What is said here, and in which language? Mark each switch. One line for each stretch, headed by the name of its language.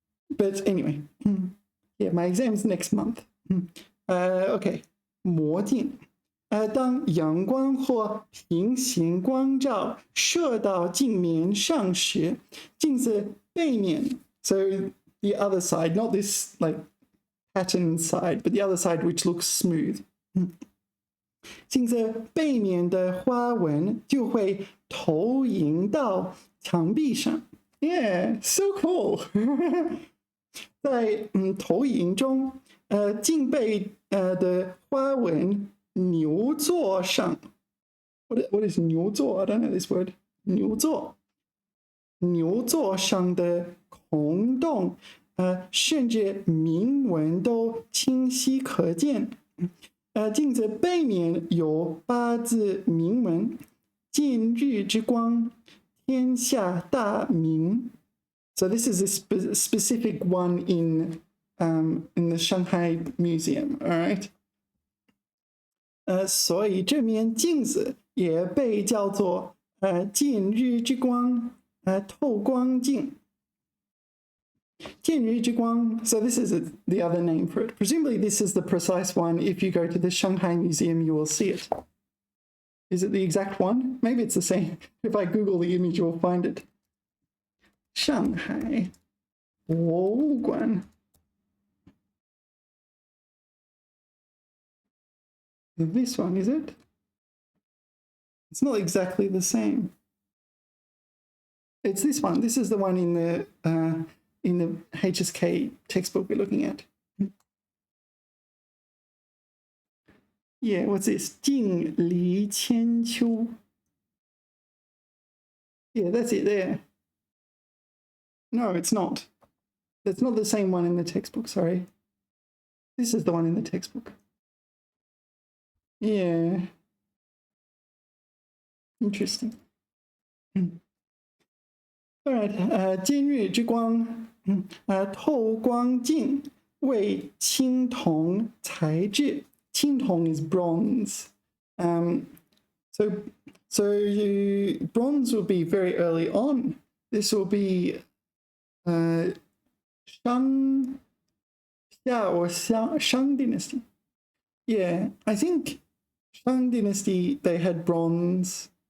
English: But anyway, yeah, my exam's next month. Okay, 魔镜。
Chinese: 当阳光或平行光照射到镜面上时，镜子背面
English: so the other side, not this like pattern side, but the other side which looks smooth.
Chinese: 镜子背面的花纹就会投影到墙壁上。
English: Yeah, so cool.
Chinese: 在投影中，镜背的花纹牛座上
English: what is 牛座? I don't know this word.
Chinese: 牛座上的孔洞，甚至铭文都清晰可见。镜子背面有8字铭文：见日之光，天下大明。
English: So this is a specific one in the Shanghai Museum, all right?
Chinese: 所以这面镜子也被叫做见日之光透光镜。
English: 见日之光, so this is the other name for it. Presumably this is the precise one. If you go to the Shanghai Museum, you will see it. Is it the exact one? Maybe it's the same. If I Google the image, you'll find it.
Chinese: Shanghai 博物馆.
English: This one, is it? It's not exactly the same. It's this one. This is the one in the HSK textbook we're looking at. Yeah, what's this? 镜离千秋. Yeah, that's it there. No, it's not. That's not the same one in the textbook, sorry. This is the one in the textbook. Yeah. Interesting. All right,
Chinese: 今日之光，透光镜为青铜材质。
English: 青铜 is bronze. So bronze will be very early on. This will be Shang dynasty. Yeah, I think Shang dynasty, they had bronze.